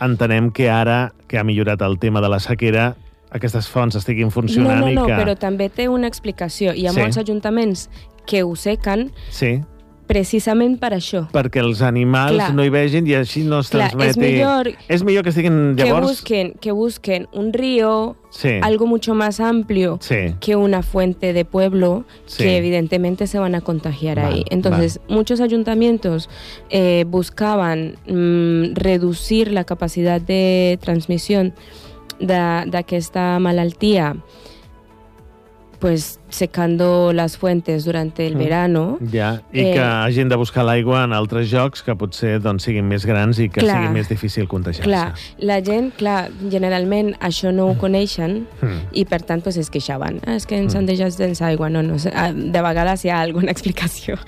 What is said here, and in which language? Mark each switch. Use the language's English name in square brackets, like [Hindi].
[Catalan] Entenem que ara, que ha millorat el tema de la sequera, aquestes fonts estiguin funcionant. No, i que... però també té una explicació. Hi ha molts ajuntaments que ho sequen. Sí. Precisament per això. Perquè els animals no hi vegin i així no es transmeti. És millor que estiguin llavors... [Spanish] Que busquen un río, algo mucho más amplio que una fuente de pueblo que evidentemente se van a contagiar ahí. Entonces, muchos ayuntamientos buscaban reducir la capacidad de transmisión [Catalan] d'aquesta malaltia [Spanish] pues secando las fuentes durante el verano. [Catalan] Ja, i que hagin de buscar l'aigua en altres llocs que potser doncs, siguin més grans i que sigui més difícil contagiar-se. Clar, la gent, clar, generalment això no ho coneixen i per tant pues, es queixaven. És que ens han deixat sense aigua. No, de vegades hi ha alguna explicació.